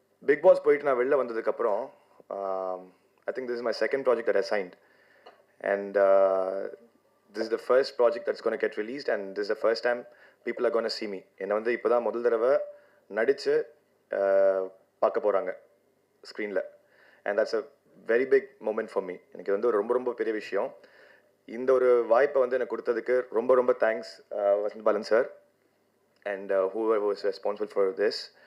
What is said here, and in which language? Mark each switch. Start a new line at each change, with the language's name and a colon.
Tamil: Big pass போயிட்டு நான் வெளில வந்ததுக்கப்புறம்
English: I think this is my second project that I signed. And this is the first project that's going to get released, and this is the first time people are going to see me.
Tamil: என்னை வந்து இப்போ தான் முதல் தடவை நடித்து பார்க்க போகிறாங்க ஸ்க்ரீனில்.
English: And that's a very big moment for me.
Tamil: எனக்கு வந்து ரொம்ப ரொம்ப பெரிய விஷயம். இந்த ஒரு வாய்ப்பை வந்து எனக்கு கொடுத்ததுக்கு ரொம்ப ரொம்ப thanks Vasanthabalan sir and
English: whoever was responsible for this.